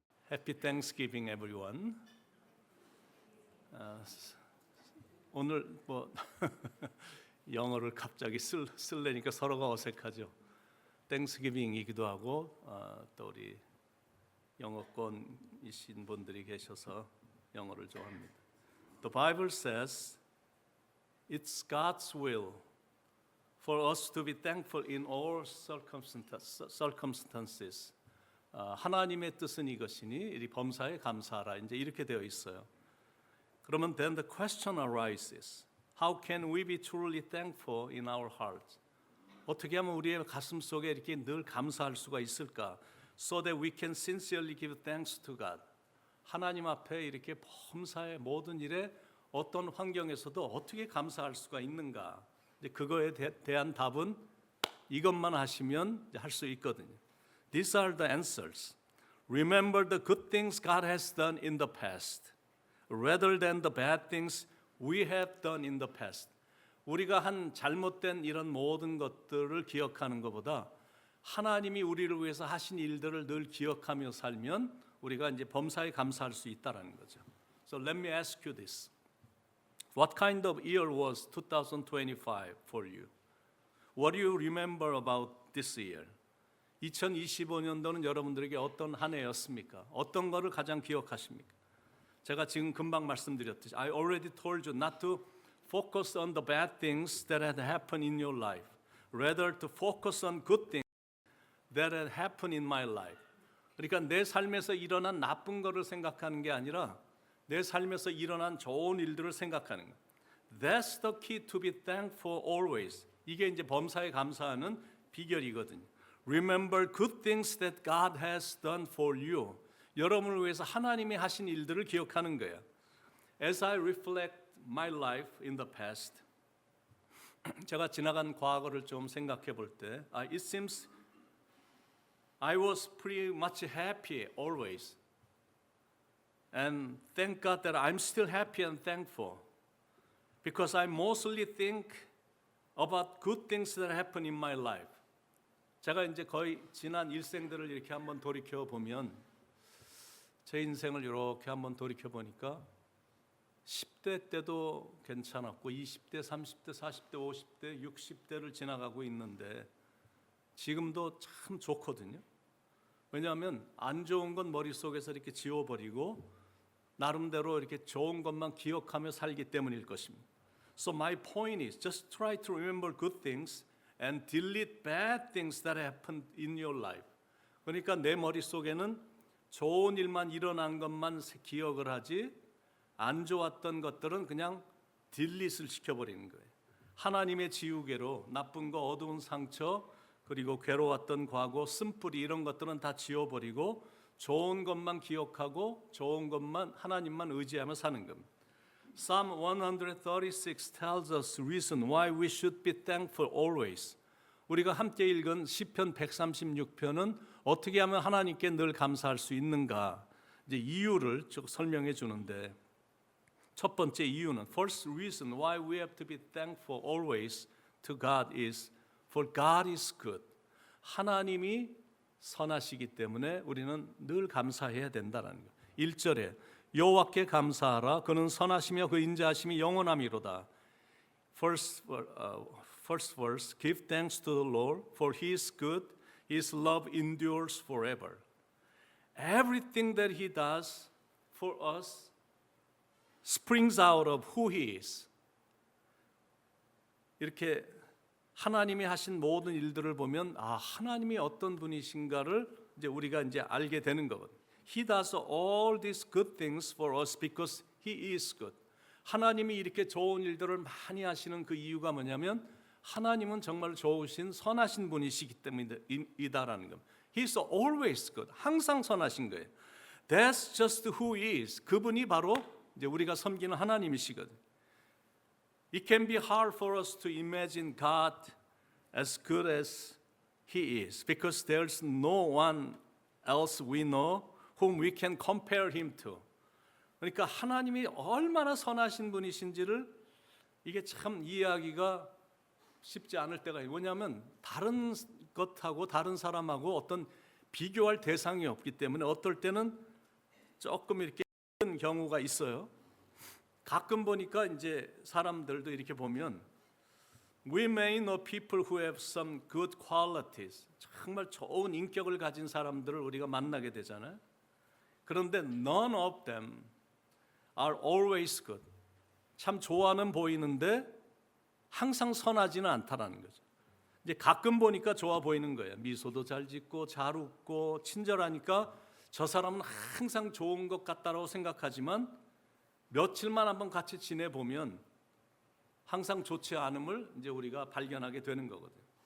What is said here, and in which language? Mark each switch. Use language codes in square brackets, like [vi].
[en] Happy Thanksgiving, everyone. [ko] 오늘 뭐 영어를 갑자기 쓸래니까 서로가 어색하죠. Thanksgiving이기도 하고 또 우리 영어권이신 분들이 계셔서 영어를 좋아합니다. [en] The Bible says it's God's will for us to be thankful in all circumstances. [ko] 하나님의 뜻은 이것이니 이 범사에 감사하라. 이제 이렇게 되어 있어요. 그러면 [en] then the question arises. How can we be truly thankful in our hearts? [ko] 어떻게 하면 우리의 가슴 속에 이렇게 늘 감사할 수가 있을까? [en] So that we can sincerely give thanks to God. [ko] 하나님 앞에 이렇게 범사의 모든 일에 어떤 환경에서도 어떻게 감사할 수가 있는가? 이제 그거에 대한 답은 이것만 하시면 할 수 있거든요. [en] These are the answers. Remember the good things God has done in the past, rather than the bad things we have done in the past. [ko] 우리가 한 잘못된 이런 모든 것들을 기억하는 것보다 하나님이 우리를 위해서 하신 일들을 늘 기억하며 살면 우리가 이제 범사에 감사할 수 있다라는 거죠. [en] So let me ask you this. What kind of year was 2025 for you? What do you remember about this year? [ko] 2025년도는 여러분들에게 어떤 한 해였습니까? 어떤 거를 가장 기억하십니까? 제가 지금 금방 말씀드렸듯이 [en] I already told you not to focus on the bad things that had happened in your life, rather to focus on good things that had happened in my life. [ko] 그러니까 내 삶에서 일어난 나쁜 거를 생각하는 게 아니라 내 삶에서 일어난 좋은 일들을 생각하는 거. [en] That's the key to be thankful always. [ko] 이게 이제 범사에 감사하는 비결이거든요. [en] Remember good things that God has done for you. [ko] 여러분을 위해서 하나님이 하신 일들을 기억하는 거예요. [en] As I reflect my life in the past, [ko] 제가 지나간 과거를 좀 생각해 볼 때, [en] it seems I was pretty much happy always. And thank God that I'm still happy and thankful. Because I mostly think about good things that happen in my life. [ko] 제가 이제 거의 지난 일생들을 이렇게 한번 돌이켜 보면 제 인생을 이렇게 한번 돌이켜 보니까 10대 때도 괜찮았고 20대, 30대, 40대, 50대, 60대를 지나가고 있는데 지금도 참 좋거든요. 왜냐하면 안 좋은 건 머릿속에서 이렇게 지워버리고 나름대로 이렇게 좋은 것만 기억하며 살기 때문일 것입니다. [en] So my point is just try to remember good things and delete bad things that happened in your life. [ko] 그러니까 내 머릿속에는 좋은 일만 일어난 것만 기억을 하지 안 좋았던 것들은 그냥 딜릿을 시켜버리는 거예요. 하나님의 지우개로 나쁜 거, 어두운 상처, 그리고 괴로웠던 과거, 쓴뿌리 이런 것들은 다 지워버리고 좋은 것만 기억하고 좋은 것만 하나님만 의지하며 사는 겁니다. [en] Psalm 136 tells us reason why we should be thankful always. [ko] 우리가 함께 읽은 시편 136편은 어떻게 하면 하나님께 늘 감사할 수 있는가? 이제 이유를 쭉 설명해 주는데 첫 번째 이유는 [en] first reason why we have to be thankful always to God is for God is good. [ko] 하나님이 선하시기 때문에 우리는 늘 감사해야 된다는 거예요. 1절에 여호와께 감사하라. 그는 선하시며 그 인자하심이 영원함이로다. [en] First verse, give thanks to the Lord, for He is good. His love endures forever. Everything that He does for us springs out of who He is. [ko] 이렇게 하나님이 하신 모든 일들을 보면 하나님이 어떤 분이신가를 이제 우리가 이제 알게 되는 거거든요. [en] He does all these good things for us because He is good. [ko] 하나님이 이렇게 좋은 일들을 많이 하시는 그 이유가 뭐냐면 하나님은 정말 좋으신 선하신 분이시기 때문이다라는 겁니다. [en] He's always good. [ko] 항상 선하신 거예요. [en] That's just who He is. [ko] 그분이 바로 이제 우리가 섬기는 하나님이시거든요. [en] It can be hard for us to imagine God as good as He is because there's no one else we know whom we can compare Him to. [ko] 그러니까 하나님이 얼마나 선하신 분이신지를 이게 참 이해하기가 쉽지 않을 때가 있어요. 왜냐하면 다른 것하고 다른 사람하고 어떤 비교할 대상이 없기 때문에 어떨 때는 조금 이렇게 힘든 경우가 있어요. 가끔 보니까 이제 사람들도 이렇게 보면 [en] We may know people who have some good qualities. [ko] 정말 좋은 인격을 가진 사람들을 우리가 만나게 되잖아요. 그런데 [en] none of them are always good. [ko] 참 좋아는 보이는데 항상 선하지는 않다라는 거죠. 이제 가끔 보니까 좋아 보이는 거예요. 미소도 잘 짓고 잘 웃고 친절하니까 저 사람은 항상 좋은 것 같다라고 생각하지만 며칠만 한번 같이 지내보면 항상 좋지 않음을 이제 우리가 발견하게 되는 거거든요.